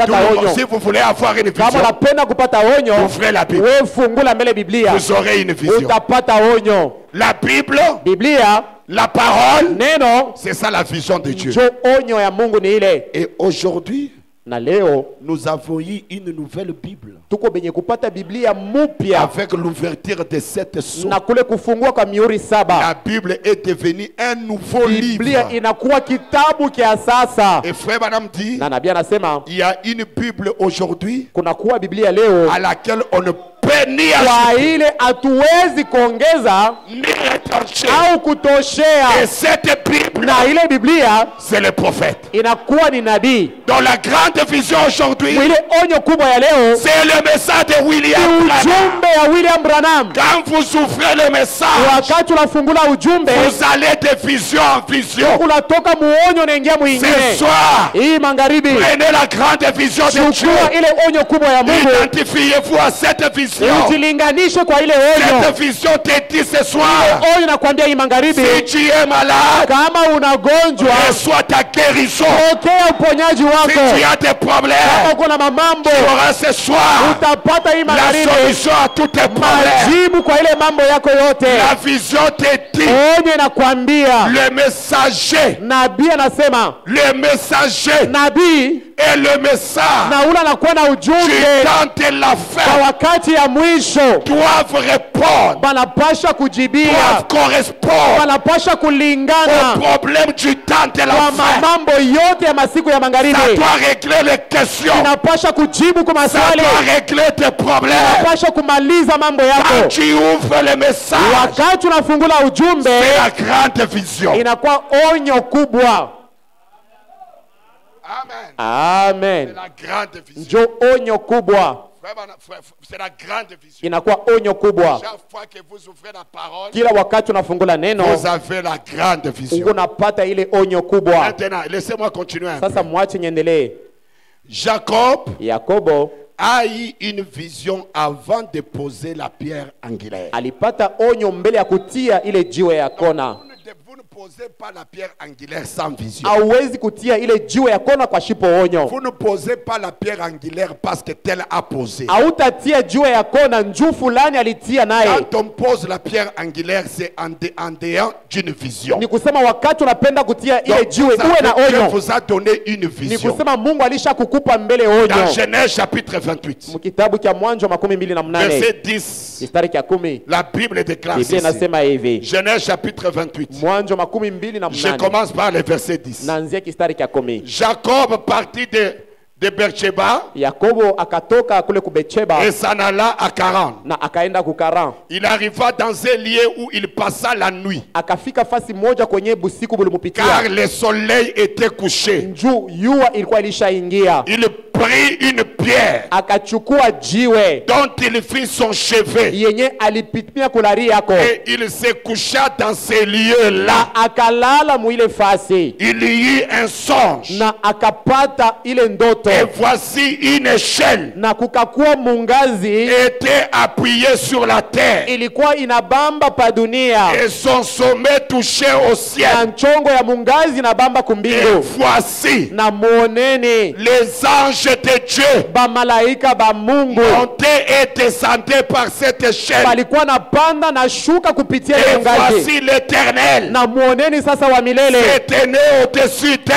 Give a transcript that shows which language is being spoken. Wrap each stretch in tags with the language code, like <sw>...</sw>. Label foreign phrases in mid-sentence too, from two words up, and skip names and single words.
<fr>Tout le monde,</fr> <sw>onyo?</sw> <fr>si vous voulez avoir une</fr> <sw>Kama</sw> <fr>vision,</fr> <sw>unapenda kupata onyo,</sw> <fr>ouvrez la Bible.</fr> <sw>wewe fungula mbele Biblia,</sw> <fr>Vous aurez une vision.</fr> <sw>utapata onyo.</sw> <fr>La Bible,</fr> <sw>Biblia,</sw> <fr>la parole,</fr> <sw>neno</sw> <fr>c'est ça la vision de Dieu.</fr> <sw>njo onyo ya Mungu ni ile.</sw> <fr>Et aujourd'hui,</fr> <sw>Na leo</sw> <fr>nous avons eu une nouvelle Bible</fr> <sw>tuko benye kupata Biblia mupya</sw> <fr>avec l'ouverture de cette sceaux.</fr> <sw>na kule kufungua kwa mihuri</sw> <fr>La 7. Bible est devenue un nouveau</fr> <sw>Biblia</sw> <fr>livre.</fr> <sw>inakuwa kitabu kia sasa.</sw> <fr>Et frère Madame dit,</fr> <sw>Na nabii anasema</sw> <fr>il y a une Bible aujourd'hui</fr> <sw>kuna kuwa Biblia leo</sw> <fr>à laquelle on ne peut ni</fr> <sw>kwa</sw> <fr>ajouter</fr> <sw>ile hatuwezi kuongeza</sw> <fr>ni retrancher.</fr> <sw>au kutoshea.</sw> <fr>Et cette Bible,</fr> <sw>Na ile Biblia</sw> <fr>c'est le prophète.</fr> <sw>inakuwa ni nabii.</sw> <fr>Dans la grande vision aujourd'hui,</fr> <sw>Ile onyo kubwa ya leo</sw> <fr>c'est le message de William</fr> <sw>ni Branham. ujumbe ya William Branham.</sw> <fr>Quand vous ouvrez le message,</fr> <sw>Wakati unafungula ujumbe,</sw> <fr>vous allez de vision en vision.</fr> <sw>unatoka muonyo unaingia</sw> <fr>Ce</fr> <sw>mwingine.</sw> <fr>soir,</fr> <sw>Hii magharibi,</sw> <fr>prenez la grande vision de Dieu.</fr> <sw>chukua ile onyo kubwa ya Mungu,</sw> <fr>Identifiez-vous à cette vision.</fr> <sw>ujilinganishe kwa ile onyo.</sw> <fr>Cette vision te dit ce soir,</fr> <sw>Onyo nakwambia hii magharibi,</sw> <fr>si tu es malade,</fr> <sw>kama unagonjwa,</sw> <fr>reçois ta guérison.</fr> <sw>pokea uponyaji</sw> <fr>Si tu</fr> <sw>wako.</sw> <fr>as des</fr> <sw>Kama</sw> <fr>problèmes,</fr> <sw>uko na mamambo,</sw> <fr>tu auras ce soir</fr> <sw>utapata hii</sw> <fr>la</fr> <sw>magharibi</sw> <fr>solution à tous tes problèmes.</fr> <sw>majibu kwa ile mambo yako yote.</sw> <fr>La vision te dit,</fr> <sw>Onyo inakwambia,</sw> <fr>le messager,</fr> <sw>nabii anasema,</sw> <fr>le messager</fr> <sw>nabii</sw> <fr>et le message</fr> <sw>na ule anakuwa na</sw> <fr>du</fr> <sw>ujumbe</sw> <fr>temps de la</fr> <sw>kwa</sw> <fr>fin</fr> <sw>wakati ya mwisho,</sw> <fr>doivent répondre,</fr> <sw>banapasha kujibia,</sw> <fr>doivent correspondre</fr> <sw>banapasha</sw> <fr>au</fr> <sw>kulingana</sw> <fr>problème du temps de la</fr> <sw>kwa</sw> <fr>fin.</fr> <sw>mambo yote ya masiku ya magharibi.</sw> <fr>Ça doit régler les questions.</fr> <sw>Inapasha kujibu kwa</sw> <fr>Ça</fr> <sw>maswali,</sw> <fr>doit régler tes problèmes.</fr> <sw>inapasha kumaliza mambo</sw> <fr>Quand</fr> <sw>yako.</sw> <fr>tu ouvres le message,</fr> <sw>Wakati unafungula ujumbe,</sw> <fr>c'est la grande vision.</fr> <sw>inakuwa onyo kubwa.</sw> <fr>Amen.</fr> <sw>Amen.</sw> <fr>C'est la grande vision.</fr> <sw>Njo onyo kubwa.</sw> <fr>C'est la grande vision.</fr> <sw>Inakuwa onyo kubwa.</sw> <fr>Chaque fois que vous ouvrez la parole,</fr> <sw>Kila wakati unafungula neno,</sw> <fr>vous avez la grande vision.</fr> <sw>unapata ile onyo kubwa.</sw> <fr>Maintenant, laissez-moi continuer un peu.</fr> <sw>Sasa mwache niendelee.</sw> <fr>Jacob</fr> <sw>Yakobo</sw> <fr>a eu une vision avant de poser la pierre angulaire.</fr> <sw>alipata onyo mbele ya kutia ile jiwe ya kona.</sw> <fr>Vous ne posez pas la pierre angulaire sans vision.</fr> <sw>Hauwezi kutia ile jiwe ya kona kwa shipo onyo.</sw> <fr>Vous ne posez pas la pierre angulaire parce que tel a posé.</fr> <sw>Hautatia jiwe ya kona njuu fulani alitia naye.</sw> <fr>Quand on pose la pierre angulaire, c'est en dehors d'une vision.</fr> <sw>Ni kusema wakati unapenda kutia ile</sw> <fr>Donc,</fr> <sw>jiwe uwe na</sw> <fr>Dieu</fr> <sw>onyo.</sw> <fr>vous a donné une</fr> <sw>Ni</sw> <fr>vision.</fr> <sw>kusema Mungu alisha kukupa mbele onyo.</sw> <fr>Dans Genèse chapitre 28,</fr> <sw>Mkitabu cha Mwanzo 28</sw> <fr>verset 10,</fr> <sw>mstari cha 10</sw> <fr>la Bible déclare</fr> <sw>Biblia</sw> <fr>ceci.</fr> <sw>inasema hivi.</sw> <fr>Genèse chapitre 28.</fr> <sw>Mwanzo</sw> <fr>Je</fr> <sw>28</sw> <fr>commence par le verset 10.</fr> <sw>naanzia kistari cha 10.</sw> <fr>Jacob partit de Beersheba</fr> <sw>Yakobo akatoka kule kubecheba</sw> <fr>et s'en alla à Charan.</fr> <sw>na akaenda kukaran.</sw> <fr>Il arriva dans un lieu où il passa la nuit,</fr> <sw>Akafika fasi moja kwenye busiku</sw> <fr>car</fr> <sw>bulimupitia.</sw> <fr>le soleil était couché.</fr> <sw>Njuu yua ilikuwa ilishaingia.</sw> <fr>Il prit une pierre</fr> <sw>Akachukua jiwe</sw> <fr>dont il fit son chevet</fr> <sw>yenye alipitia kulari yako</sw> <fr>et il se coucha dans ces lieux-là.</fr> <sw>akalala muile fasi</sw> <fr>Il y eut un songe</fr> <sw>na akapata ile ndoto</sw> <fr>et voici une échelle</fr> <sw>na kukakuwa mungazi</sw> <fr>était appuyée sur la terre</fr> <sw>ilikuwa inabamba pa dunia</sw> <fr>et son sommet touchait au</fr> <sw>na</sw> <fr>ciel.</fr> <sw>nchongo ya mungazi inabamba</sw> <fr>Et</fr> <sw>kumbingu</sw> <fr>voici</fr> <sw>na muoneni</sw> <fr>les anges de Dieu</fr> <sw>bamalaika ba Mungu</sw> <fr>montaient et descendaient par cette échelle.</fr> <sw>balikuwa napanda na shuka kupitia ile</sw> <fr>Et</fr> <sw>mungazi</sw> <fr>voici l'Éternel</fr> <sw>na muoneni sasa wa milele</sw> <fr>se tenait au-dessus d'elle.</fr>